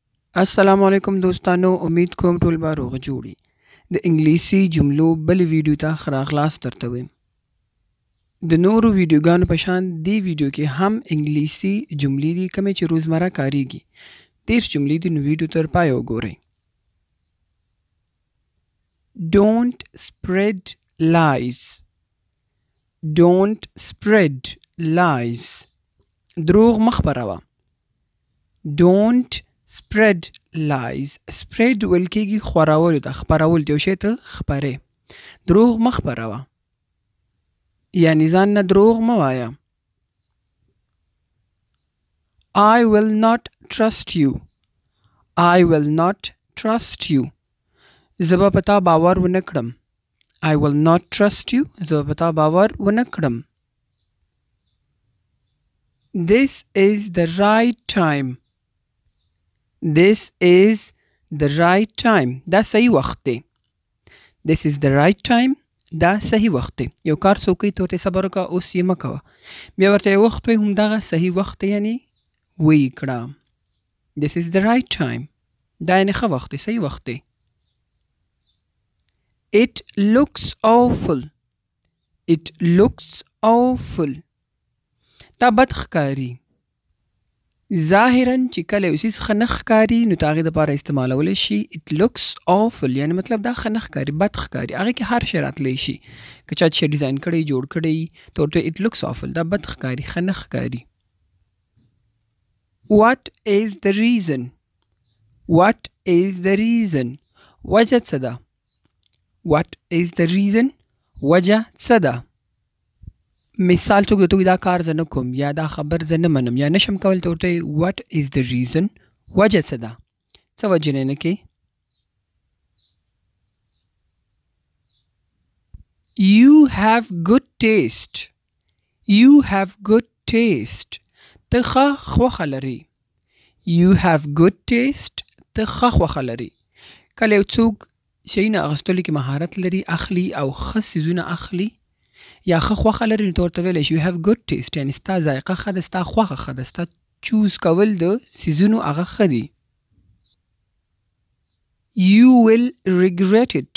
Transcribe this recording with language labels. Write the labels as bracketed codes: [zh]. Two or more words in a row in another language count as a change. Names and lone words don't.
[ps] السلام علیکم دوستانو، امید کوم ټول به روغ جوړي. د انګلیسي جملو بل ویډیو ته ښه راغلاست درته وایم. د نورو ویډیوګانو په شان دې ویډیو کې هم انګلیسي جملې دي کومې چې روزمره کاریږي. 30 جملې دي، نو ویډیو تر پایه وګورئ. [en] Don't spread lies. Don't spread lies. [ps] دروغ مه خپروه. [en] Don't spread lies. [ps] spread ویل کېږي خورولو ته، خپرول ته، یو شی ته خپرې. دروغ مه خپروه، یعنې ځان نه دروغ مه وایه. [en] I will not trust you. I will not trust you. [ps] زه به په تا باور ونه کړم. [en] I will not trust you. [ps] زه به په تا باور ونه کړم. [en] This is the right time. This is the right time. [ps] دا صحیح وخت دی. [en] This is the right time. [ps] دا صحیح وخت دی. یو کار څوک کوي ته ورته صبر وکړه، اوس یې مه کوه. بیا ورته یو وخت وایي همدغه صحیح وخت دی، یعنې ویې کړه. [en] This is the right time. [ps] دا یعنې ښه وخت دی، صحیح وخت دی. [en] It looks awful. It looks awful. [ps] دا بد ښکاري. ظاهراً چې کله یو څیز ښه نه ښکاري نو د هغې دپاره استعمالولی شي [en] it looks awful، [ps] یعنې مطلب دا ښه نه ښکاري، بد ښکاري. هغې کې هر شی راتلی شي. که چا شی ډیزاین کړی، جوړ کړی، ته ورته [en] it looks awful، [ps] دا بد ښکاري، ښه نه ښکاري. [en] What is the reason? What is the reason? [ps] وجه څه ده؟ [en] What is the reason? [ps] وجه څه ده؟ مثال څوک درته وایي دا کار زه نه کوم، یا دا خبر زه نه منم، یا نشم کولی، ته ورته وایي [en] what is the reason؟ [ps] وجه څه ده؟ څه وجه نه کوې؟ [en] You have good taste. You have good taste. [ps] ته ښه خوښه لرې. [en] You have good taste. [ps] ته ښه خوښه لرې. کله یو څوک شیونه اخیستلو کې مهارت لري، اخلي او ښه څیزونه اخلي، یا ښه خوښه لري، نو ته ورته ویلی شي [en] you have good taste، [ps] یعنې ستا ذایقه ښه ده، ستا خوښه ښه ده، ستا چوز کول د څیزونو هغه ښه دي. [en] You will regret it.